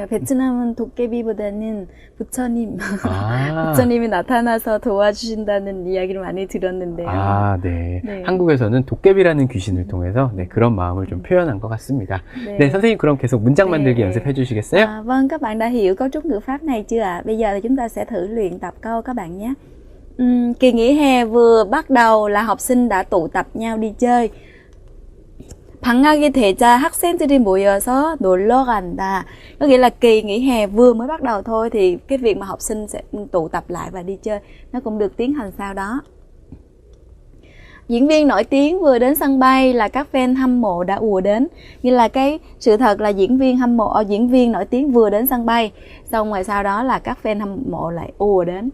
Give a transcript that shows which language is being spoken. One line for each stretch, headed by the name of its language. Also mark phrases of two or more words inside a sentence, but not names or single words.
Korean: 베트남은 도깨비보다는 부처님, 부처님이 나타나서 도와주신다는 이야기를 많이 들었는데요. 네. 네. 한국에서는 도깨비라는 귀신을 통해서 네, 그런 마음을 좀 표현한 것 같습니다. 네. 네, 선생님 그럼 계속 문장 만들기 네. 연습해 주시겠어요?
Vietnamese: Vâng, các bạn đã hiểu cấu trúc ngữ pháp này chưa ạ? Bây giờ thì chúng ta sẽ thử luyện tập câu các bạn nhé. Kỳ nghỉ hè vừa bắt đầu là học sinh đã tụ tập nhau đi chơi.
Korean: 방학이 되자 학생들이 모여서 놀러 간다.
Vietnamese: Có nghĩa là kỳ nghỉ hè vừa mới bắt đầu thôi thì cái việc mà học sinh sẽ tụ tập lại và đi chơi nó cũng được tiến hành sau đó. Diễn viên nổi tiếng vừa đến sân bay là các fan hâm mộ đã ùa đến. Như là cái sự thật là diễn viên nổi tiếng vừa đến sân bay, xong rồi sau đó là các fan hâm mộ lại ùa đến.